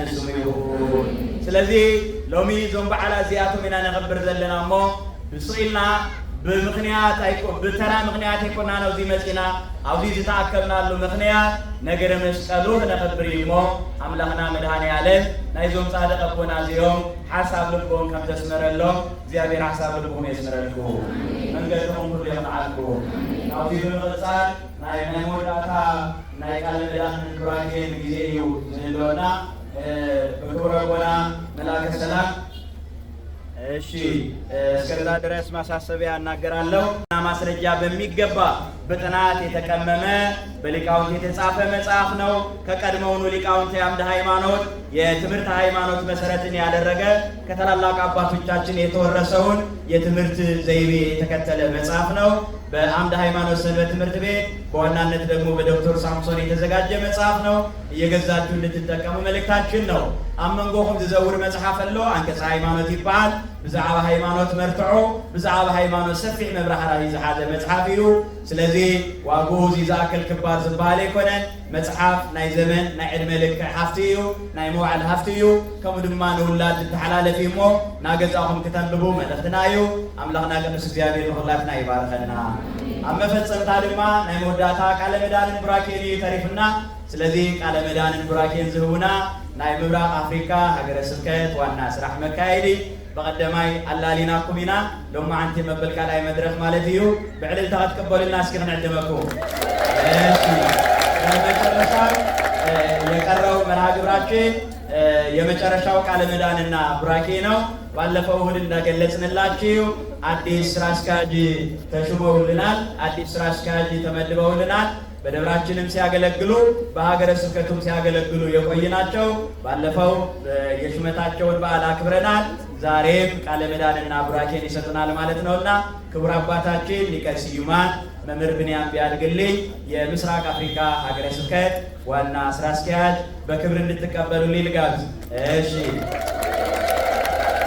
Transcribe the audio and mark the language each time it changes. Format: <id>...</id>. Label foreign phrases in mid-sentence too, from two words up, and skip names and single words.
<ti>ንስሙ ይሁን። ስለዚ ሎሚ ዞም በዓላት እዚኣቶም ኢና ነኽብር ዘለና እሞ ብስኢልና ብምኽንያት ብተራ ምኽንያት ኣይኮናን ኣብዚ መፂና ኣብዚ ዝተኣከብናሉ ምኽንያት ነገረ መስቀሉ ክነኽብር እዩ እሞ ኣምላኽና መድኃኔዓለም ናይዞም ጻድቕ ኣቦና እዚኦም ሓሳብ ልቦም ከም ዘስመረሎም እግዚአብሔር ሓሳብ ልቦም የስመረልኩም መንገድኩም ሁሉ የኽዓልኩ። ኣብዚ ብምቕፃል ናይ መወዳእታ ናይ ቃለ ምዕዳን ቡራኬን ጊዜ እዩ ዝህልወና</ti> <am>በክብረ ኣቦና መላከ ሰላም እሺ እስከዛ ድረስ ማሳሰቢያ እናገራለሁ። ማስረጃ በሚገባ በጥናት የተቀመመ በሊቃውንት የተጻፈ መጽሐፍ ነው። ከቀድሞውኑ ሊቃውንት የአምደ ሃይማኖት የትምህርት ሃይማኖት መሰረትን ያደረገ ከታላላቅ አባቶቻችን የተወረሰውን የትምህርት ዘይቤ የተከተለ መጽሐፍ ነው። በአምደ ሃይማኖት ሰንበት ትምህርት ቤት በዋናነት ደግሞ በዶክተር ሳምሶን የተዘጋጀ መጽሐፍ ነው። እየገዛችሁ እንድትጠቀሙ መልእክታችን ነው።</am> <ti>አመንጎኹም ዝዘውር መጽሐፍ አለው አንቀጽ ሃይማኖት ይባል ብዛዕባ ሃይማኖት መርትዖ ብዛዕባ ሃይማኖት ሰፊሕ መብራህራዊ ዝሓዘ መጽሐፍ እዩ። ስለዚህ ዋጉ ዝኣክል ክባር ዝበሃል ኣይኮነን። መጽሐፍ ናይ ዘመን ናይ ዕድመ ልክዕ ሃፍቲ እዩ ናይ መዋዕል ሃፍቲ እዩ። ከምኡ ድማ ንውላድ ዝተሓላለፍ እሞ ናገዛኹም ክተንብቡ መልእኽትና እዩ። ኣምላኽና ቅዱስ እግዚአብሔር ንኹላትና ይባርከና። ኣብ መፈፀምታ ድማ ናይ መወዳእታ ቃለ ምዕዳንን ቡራኬን እዩ ተሪፍና። ስለዚ ቃለ ምዕዳንን ቡራኬን ዝህቡና ናይ ምብራቕ ኣፍሪካ ሃገረ ስብከት ዋና ስራሕ መካየዲ በቀደማይ አላሊናኩም ኢና ሎማ አንተ መበል ካልኣይ መድረክ ማለት እዩ ብዕልልታ ክትቀበሉና እስኪ ክንዕድመኩም።</ti> <am>መጨረሻ የቀረው መርሃ ግብራችን የመጨረሻው ቃለ ምዕዳንና ቡራኬ ነው። ባለፈው እሁድ እንደገለጽንላችሁ አዲስ ስራ አስኪያጅ ተሹመውልናል። አዲስ ስራ አስኪያጅ ተመድበውልናል። በደብራችንም ሲያገለግሉ በሀገረ ስብከቱም ሲያገለግሉ የቆይናቸው ባለፈው የሹመታቸውን በዓል አክብረናል። ዛሬም ቃለ ምዕዳንና ቡራኬን ይሰጡናል ማለት ነውና ክቡር አባታችን ሊቀ ስዩማን መምህር ብንያም ቢያድግልኝ የምስራቅ አፍሪካ ሀገረ ስብከት ዋና ስራ አስኪያጅ በክብር እንድትቀበሉልኝ ልጋብዝ። እሺ</am>